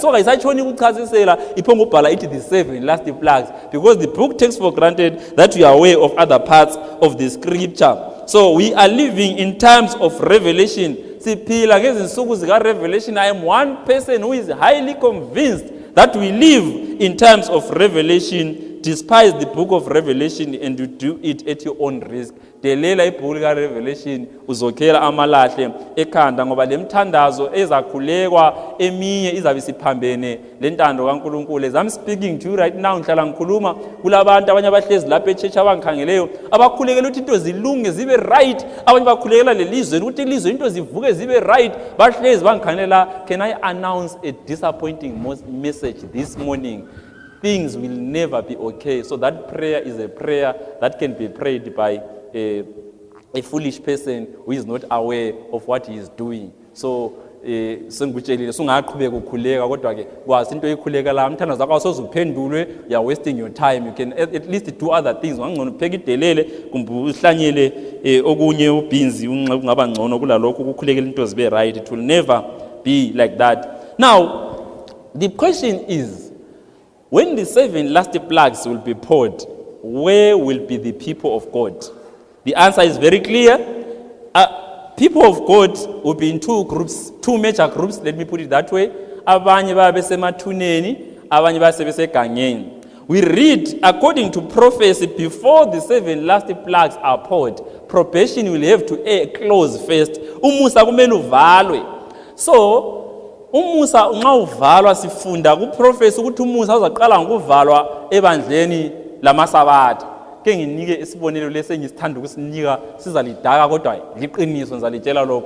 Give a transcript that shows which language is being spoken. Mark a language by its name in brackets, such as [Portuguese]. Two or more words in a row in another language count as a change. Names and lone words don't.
[English] So it's actually the 7 last plagues because the book takes for granted that we are aware of other parts of the scripture. So we are living in times of Revelation. Revelation. I am one person who is highly convinced that we live in times of Revelation despise the book of Revelation and you do it at your own risk. [North Ndebele] Delela ibhuku lika Revelation uzokhela amalahle ekhanda ngoba lemthandazo ezakhulekwa eminye izabe siphambene lentando kaNkulunkulu. [English] As I'm speaking to you right now [North Ndebele] ngihlala ngikhuluma kulabantu abanye abahlezi lapha echurch abangikhangeleyo abakhulekela ukuthi into zilunge zibe right, abanye bakhulekela lelizwe ukuthi ilizwe into zivuke zibe right, bahlezi bangikhangelela. [English] Can I announce a disappointing message this morning? Things will never be okay. So that prayer is a prayer that can be prayed by a foolish person who is not aware of what he is doing. [North Ndebele] So sengikutshelile sungaqhubeka ukukhuleka kodwa ke kwazi into ekhuleka la mthandazo wakho awusozuphendulwe, [English] you are wasting your time. You can at least do other things. [North Ndebele] Ngangcono pheka idelele kumbe uhlanyele okunye ubhinzi ungaba ngcono kulalokho ukukhulekela into zibe right. [English] It will never be like that. Now the question is, when the 7 last plagues will be poured, where will be the people of God? The answer is very clear. People of God will be in 2 groups, 2 major groups, let me put it that way. [North Ndebele] Abanye babe semathuneni, abanye babe segangeni. [English] We read, according to prophecy, before the 7 last plagues are poured, probation will have to close first. [North Ndebele] Umusa kumele uvalwe. So umusa nxa uvalwa sifunda kuprofesi ukuthi umusa uzaqala ngokuvalwa ebandleni lamasabatha. Ke nginike isibonelo lesengithanda ukusinika sizalidaka kodwa liqiniso ngizalitshela lokho.